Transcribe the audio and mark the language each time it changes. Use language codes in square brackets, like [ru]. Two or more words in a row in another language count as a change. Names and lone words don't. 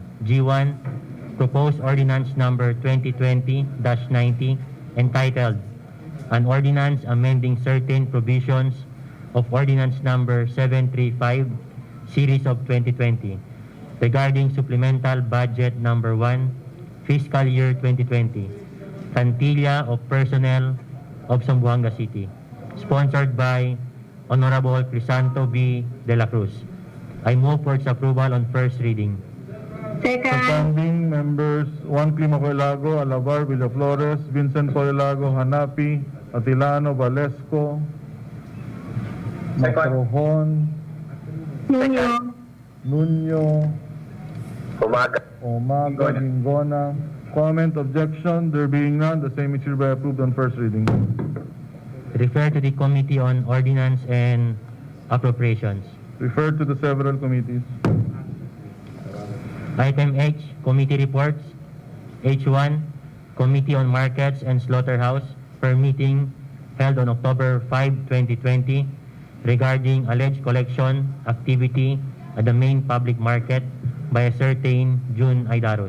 [en] G1, proposed ordinance number 2020-90 entitled An Ordinance Amending Certain Provisions of Ordinance number 735, Series of 2020, regarding Supplemental Budget number 1, fiscal year 2020, Plantilla of Personnel of Zamboanga City, sponsored by Honorable Crisanto B. De La Cruz. I move for its approval on first reading. Second. Seconding members Juan Climaco Ilago, Alavar, Villaflores, Vincent Polilago, Hanapi, Atilano, Valesco, Macrojon, Nuno. Nuno, Umaga. Omaga, Gingona. Comment, objection, there being none, the same is hereby approved on first reading. Refer to the Committee on Ordinance and Appropriations. Referred to the several committees. Item H, Committee Reports. H1, Committee on Markets and Slaughterhouse per meeting held on October 5, 2020 regarding alleged collection activity at the main public market by a certain June Aidaros.